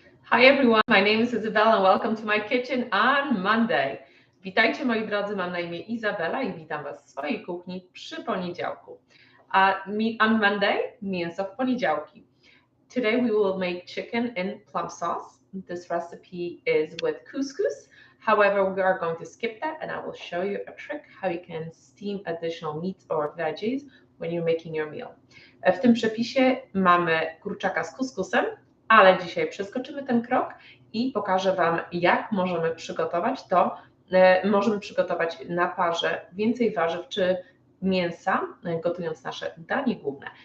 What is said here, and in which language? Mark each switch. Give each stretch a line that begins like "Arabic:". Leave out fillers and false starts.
English: Hi everyone, my name is Isabella and welcome to my kitchen on Monday.
Polish: Witajcie moi drodzy, mam na imię Izabela i witam Was w swojej kuchni przy poniedziałku.
English: On Monday,
Polish: mięso w poniedziałki.
English: Today we will make chicken in plum sauce. This recipe is with couscous. However, we are going to skip that and I will show you a trick how you can steam additional meats or veggies when you're making your meal.
Polish: W tym przepisie mamy kurczaka z couscousem, ale dzisiaj przeskoczymy ten krok i pokażę Wam, jak możemy przygotować to. Możemy przygotować na parze więcej warzyw czy mięsa, gotując nasze danie główne.